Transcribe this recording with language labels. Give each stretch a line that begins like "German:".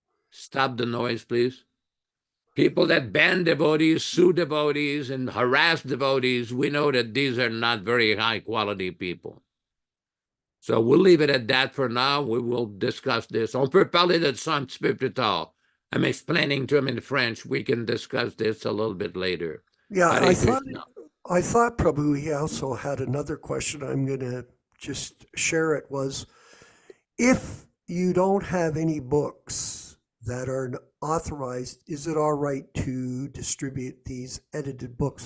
English: Stop the noise, please. People that ban devotees, sue devotees, and harass devotees, we know that these are not very high-quality people. So we'll leave it at that for now. We will discuss this.
French: On peut parler de ça un petit peu plus tard.
English: I'm explaining to him in French. We can discuss this a little bit later. Yeah, Hare Krishna. I thought, Prabhu, he also had another question. I'm going to just share it. Was, if you don't have any books that are authorized, is it all right to distribute these edited books?